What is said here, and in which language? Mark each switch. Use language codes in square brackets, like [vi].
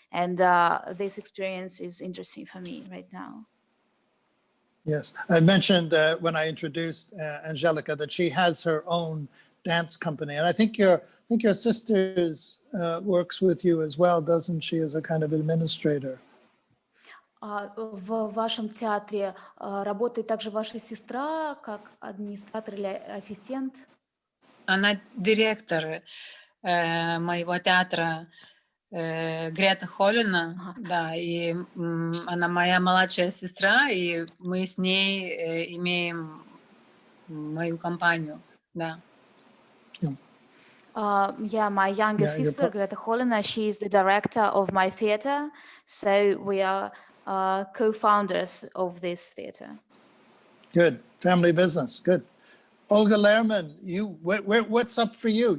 [en] And this experience is interesting for me right now. Yes, I mentioned when I introduced Anželika that she has her own dance company, and I think your sister works with you as well, doesn't she, as a kind of administrator? [ru] В вашем театре работает также ваша сестра как администратор или ассистент? Она директор моего театра, Грета Холина, да, и она моя младшая сестра, и мы с ней имеем мою компанию, да. [en] Yeah, my younger sister, Greta Cholina, she is the director of my theater, so we are co-founders of this theater. Good, family business, good. Olga Lerman, what's up for you?